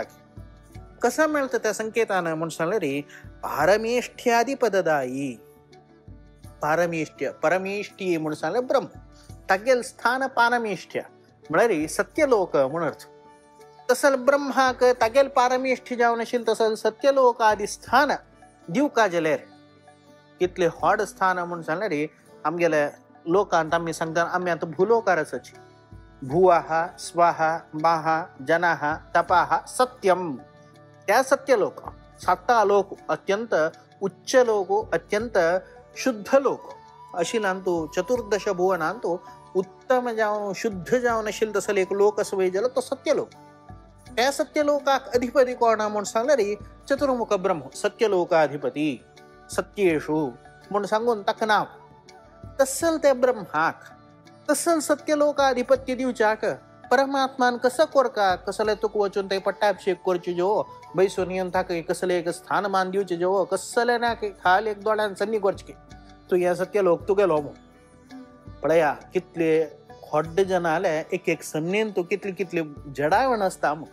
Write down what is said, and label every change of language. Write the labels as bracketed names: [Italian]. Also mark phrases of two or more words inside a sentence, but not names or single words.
[Konkani] के कसं मिळतं त्या संकेतानं म्हण सांगले रे पारमेष्ठ्यादि पददायी पारमेष्ठ्य परमेष्ठी म्हण सांगले ब्रह्म तागेल स्थान पारमेष्ठ्य म्हळ्यार सत्यलोक म्हण अर्थ तसल ब्रह्माक तागेल पारमेष्ठी जावन आशिल्लें तसल सत्यलोक आदी स्थान दिवका जाल्यार कितले व्हड स्थान म्हण सांगले रे आमगेले लोकांत आमी सांगता आमी आतां भूलोकार आसाची [Sanskrit] भुवाहा स्वाहा माहा जनाहा तपाहा सत्यम [Konkani] त्या सत्यलोक साता लोक अत्यंत उच्च लोक अत्यंत शुद्ध लोक अशिलांतू चतुर्दश भुवनांतू उत्तम जावन शुद्ध जावन आशिल्लो तसलो एक लोक असो जालो तो सत्यलोक त्या सत्यलोकाक अधिपती कोण म्हण सांगले रे चतुर्मुख ब्रह्म सत्यलोकाधिपती सत्येषु म्हण सांगून ताका नांव तसल त्या ब्रह्माक तसल सत्यलोकाधिपत्य दिवच्याक परमात्मान कसं कोरका कसले तुक वचून ते पट्टाभिषेक करचे जो बैसून येवन ताका कसले एक स्थानमान दिवचे जो कसले ना खाल एक दोळ्यान सन्नी करचे तू या सत्यलोक तू गेलो पळया कितले व्हड जन आले एक एक सन्नेन तू कितले कितले जडावण असता